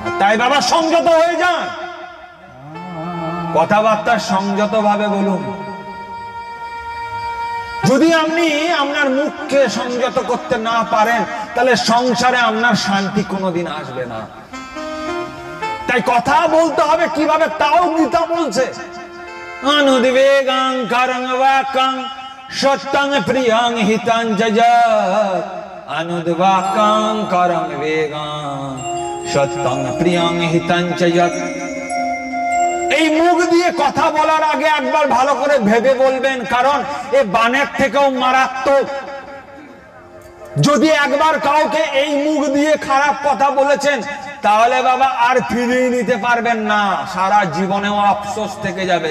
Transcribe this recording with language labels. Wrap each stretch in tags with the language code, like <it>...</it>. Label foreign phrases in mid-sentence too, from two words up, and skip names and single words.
<bn>তাই বাবা সংযত হয়ে যান, কথাবার্তা সংযত ভাবে বলুন। যদি আপনি আপনার মুখকে সংযত করতে না পারেন তাহলে সংসারে আপনার শান্তি কোনোদিন আসবে না। তাই কথা বলতে হবে কিভাবে তাও গীতা বলছে,</bn> <sa>অনুদ্বেগাং করং বাক্যং সত্যং প্রিয়ং হিতং যজৎ, অনুদ্বেগাং করং বেগাং সত্যং প্রিয়ং হিতং যজৎ।</sa> <bn>এই মুখ দিয়ে কথা বলার আগে একবার ভালো করে ভেবে বলবেন, কারণ এ বানের থেকেও মারাত্মক। যদি একবার কাউকে এই মুখ দিয়ে খারাপ কথা বলেছেন তাহলে বাবা আর ফিরিয়ে নিতে পারবেন না, সারা জীবনেও আফসোস থেকে যাবে।</bn>